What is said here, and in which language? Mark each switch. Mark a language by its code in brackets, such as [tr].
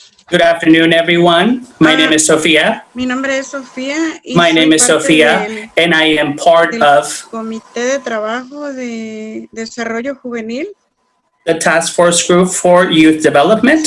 [en] Good afternoon, everyone. My name is Sofía. [es] Mi nombre es Sofía. [en] My name is Sofía, and I am part of [es] Comité de Trabajo de Desarrollo Juvenil. [en] the Task Force Group for Youth Development.